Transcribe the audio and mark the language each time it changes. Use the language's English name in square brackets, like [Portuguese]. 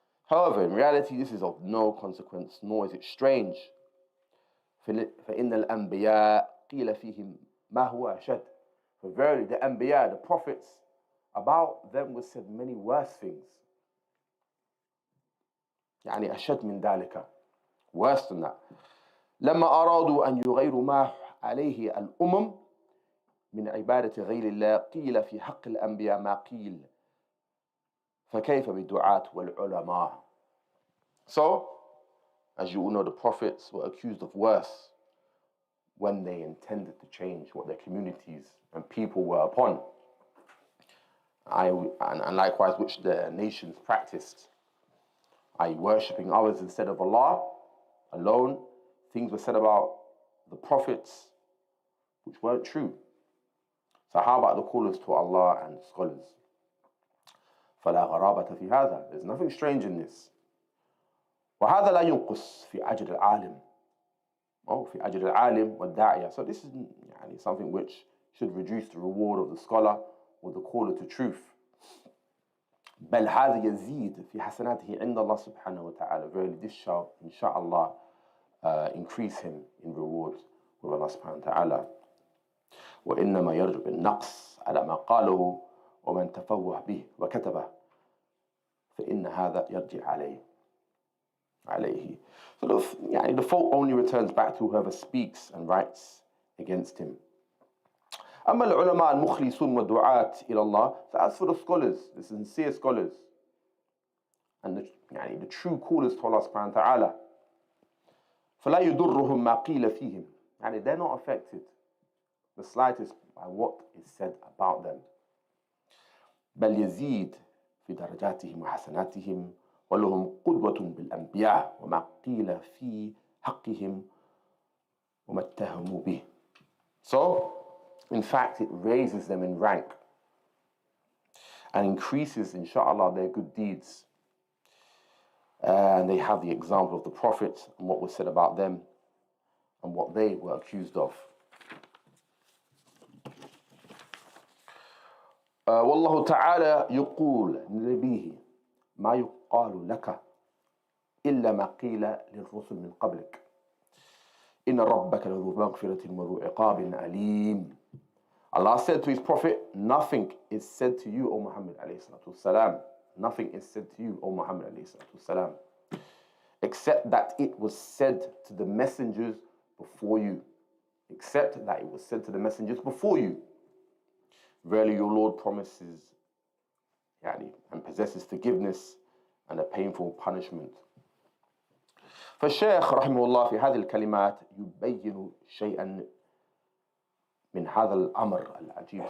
[English] However, in reality, this is of no consequence, nor is it strange. [Arabic] فإن الأنبياء قيل فيهم ما هو أشد. [English] For verily, the Anbiya, the prophets, about them was said many worse things. [Arabic] يعني أشد من ذلك, [English] worse than that. [Arabic] لما أرادوا أن يغيروا ما عليه الأمم من عبادة غير الله قيل في حق الأنبياء ما قيل فكيف بالدعاة والعلماء. [English] So, as you all know, the prophets were accused of worse when they intended to change what their communities and people were upon. And likewise, which the nations practiced, i.e. worshipping others instead of Allah alone. Things were said about the prophets which weren't true. So how about the callers to Allah and scholars? [Arabic] فلا غرابة في هذا. [English] There's nothing strange in this. [Arabic] وهذا لا ينقص في أجر العالم. في أجر العالم والداعية. [English] So this is something which should reduce the reward of the scholar or the caller to truth. [Arabic] بل هذا يزيد في حسناته عند الله سبحانه وتعالى. [English] Verily this shall, inshallah, increase him in rewards with Allah subhanahu wa ta'ala. [Arabic] وإنما يرجع بالنقص على ما قاله ومن تفوه به وكتبه فإن هذا يرجع عليه. [English] So the fault only returns back to whoever speaks and writes against him. [Arabic] أما العلماء المخلصون والدعاة إلى الله, [English] so as for the scholars, the sincere scholars, and the true callers to Allah subhanahu wa ta'ala, [Arabic] فلا يضرهم ما قيل فيهم, [English] they're not affected the slightest by what is said about them. [Arabic] بل يزيد في درجاتهم وحسناتهم ولهم قدوة بالأنبياء وما قيل في حقهم وما اتهموا به. [English] So, in fact, it raises them in rank and increases, inshallah, their good deeds. And they have the example of the prophets and what was said about them and what they were accused of. [Arabic] والله تعالى يقول لنبيه ما يقال لك إلا ما قيل للرسل من قبلك إن ربك لذو مغفرة وذو عقاب أليم. [English] Allah said to his prophet, nothing is said to you, O Muhammad alayhi salatu wasalam. Nothing is said to you, O Muhammad alayhi salatu wasalam, except that it was said to the messengers before you. Except that it was said to the messengers before you. Verily your Lord promises and possesses forgiveness and a painful punishment. [Arabic] فالشيخ رحمه الله في هذه الكلمات يبين شيئا من هذا الأمر العجيب.